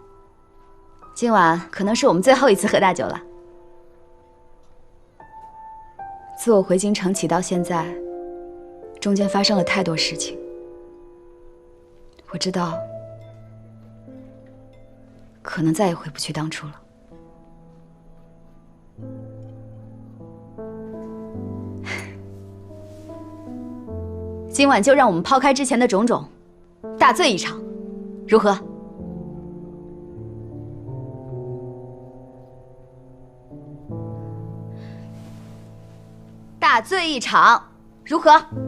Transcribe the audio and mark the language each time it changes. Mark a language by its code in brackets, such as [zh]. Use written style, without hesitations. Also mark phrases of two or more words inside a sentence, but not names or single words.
[zh] 今晚可能是我們最後一次喝大酒了。自我回京城起到現在，中間發生了太多事情，我知道，可能再也回不去當初了。今晚就讓我們拋開之前的種種，大醉一場，如何？大醉一場，如何？